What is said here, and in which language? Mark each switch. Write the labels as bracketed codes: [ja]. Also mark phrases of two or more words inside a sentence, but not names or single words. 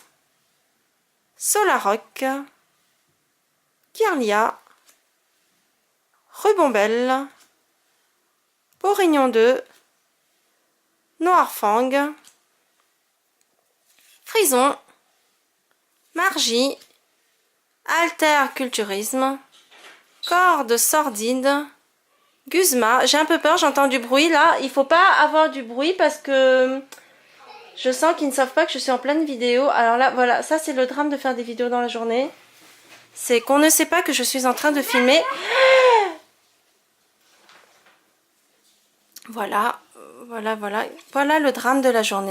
[fr] solaroc, kirlia, rubombelle, porignon 2, noirfang, frison, margie, alterculturisme, corde sordide, guzma. J'ai un peu peur, j'entends du bruit là. Il faut pas avoir du bruit parce que je sens qu'ils ne savent pas que je suis en pleine vidéo. Alors là, voilà, ça c'est le drame de faire des vidéos dans la journée. C'est qu'on ne sait pas que je suis en train de filmer. Voilà, voilà le drame de la journée.